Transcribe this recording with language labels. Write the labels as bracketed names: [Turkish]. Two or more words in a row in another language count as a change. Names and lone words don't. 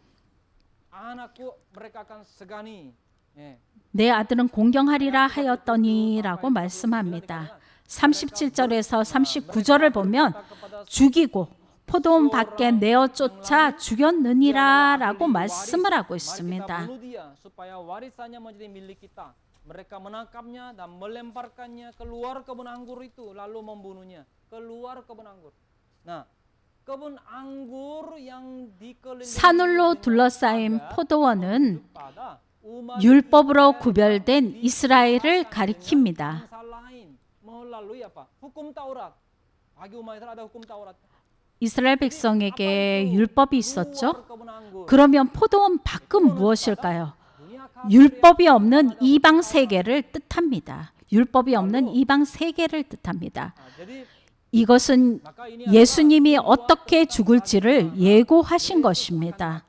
[Korean] 내 아들은 공경하리라 하였더니라고 말씀합니다. 37절에서 39절을 보면 죽이고 포도원 밖에 내어 쫓아 죽였느니라 라고 말씀을 하고 있습니다. [Indonesian] Mereka menangkapnya dan melemparkannya keluar kebun anggur itu lalu membunuhnya keluar kebun anggur. Nah, kebun anggur yang dikelilingi [Korean] 산울로 둘러싸인 포도원은 율법으로 구별된 이스라엘을 가리킵니다. [Indonesian] melalui apa? Hukum Taurat. Bagi umat Israel ada hukum Taurat. [Korean] 이스라엘 백성에게 율법이 있었죠. 그러면 포도원 밖은 무엇일까요? 율법이 없는 이방 세계를 뜻합니다. 율법이 없는 이방 세계를 뜻합니다. 이것은 예수님이 어떻게 죽을지를 예고하신 것입니다.